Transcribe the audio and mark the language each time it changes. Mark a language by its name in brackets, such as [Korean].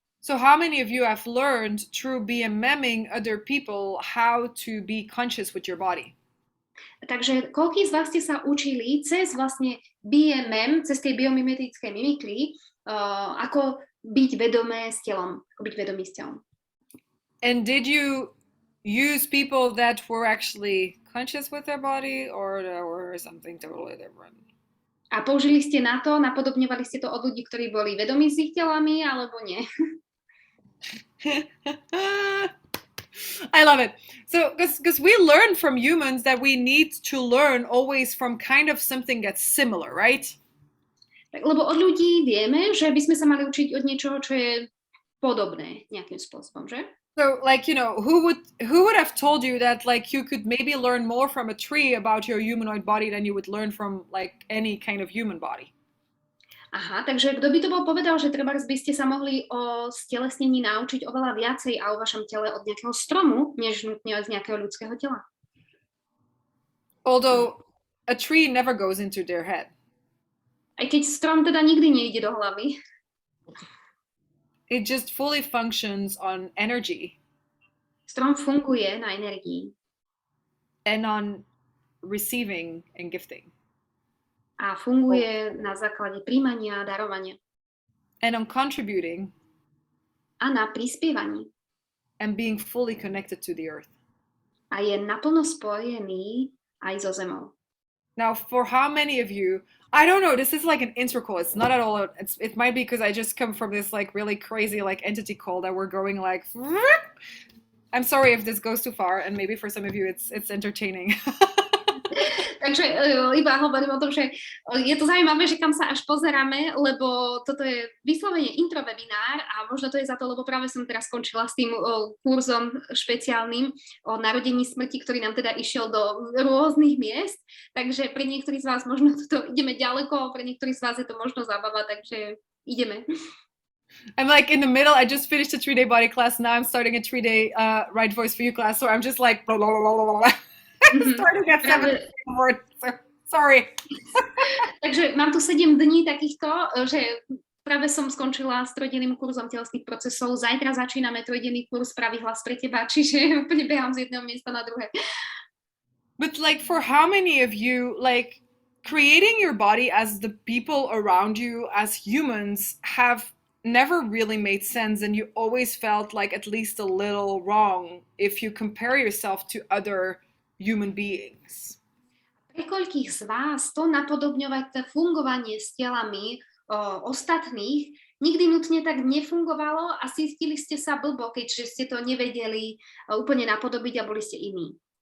[English] So how many of you have learned through BMMing other people how to be conscious with your body? [Slovak] Takže koľkí z vás ste sa učili cez vlastne BMM, cez tie biomimetické mimikry, ako byť vedomé s telom, ako byť vedomý s telom? [English] And did you use people that were actually conscious with their body or something totally different? [Slovak] A použili ste na to, napodobňovali ste to od ľudí, ktorí boli vedomí s ich telami, alebo nie? [English] I love it. So, because we learn from humans that we need to learn always from kind of something that's similar, right? [Slovak] Tak, lebo od ľudí vieme, že by sme sa mali učiť od niečoho, čo je podobné nejakým spôsobom, že? [English] So, like, you know, who would have told you that, like, you could maybe learn more from a tree about your humanoid body than you would learn from, like, any kind of human body? [Slovak] Aha, takže kto by to bol povedal, že treba by ste sa mohli o stelesnení naučiť oveľa viacej a o vašom tele od nejakého stromu, než nutne od nejakého ľudského tela? [English] Although a tree never goes into their head. [Slovak] Aj keď strom teda nikdy nejde do hlavy. [English] It just fully functions on energy. [Slovak] Strom funguje na energii. [English] And on receiving and gifting. [Slovak] A funguje na základe príjmania a darovania. [English] And on contributing. [Slovak] A na prispievaní. [English] And being fully connected to the earth. [Slovak] A je naplno spojený aj so zemou. [English] Now, for how many of you, I don't know, this is like an intro call. It's not at all, it might be because I just come from this like really crazy like entity call that we're going like, I'm sorry if this goes too far, and maybe for some of you it's entertaining. [Slovak] Takže iba hovorím o tom, že je to zaujímavé, že kam sa až pozeráme, lebo toto je vyslovene intro webinár a možno to je za to, lebo práve som teraz skončila s tým kurzom špeciálnym o narodení smrti, ktorý nám teda išiel do rôznych miest, takže pre niektorých z vás možno toto ideme ďaleko, pre niektorých z vás je to možno zábava, takže ideme. [English] I'm like in the middle. I just finished a 3-day body class. Now I'm starting a 3-day right voice for you class. So I'm just like blah, blah, blah, blah, blah. Starting at 7 word. So, sorry. [Slovak] Takže mám tu 7 dní takýchto, že práve som skončila s 3-denným kurzom telesných procesov. Zajtra začíname 3-denný kurz Pravý hlas pre teba, čiže úplne behám z jedného miesta na druhé. [English] But like for how many of you, like creating your body as the people around you as humans have never really made sense, and you always felt like at least a little wrong if you compare yourself to other human beings? [Slovak] Pre koľkých z vás to napodobňovať to fungovanie s telami ostatných nikdy nutne tak nefungovalo a cítili ste sa blbo, keďže ste to nevedeli úplne napodobiť a boli ste iní.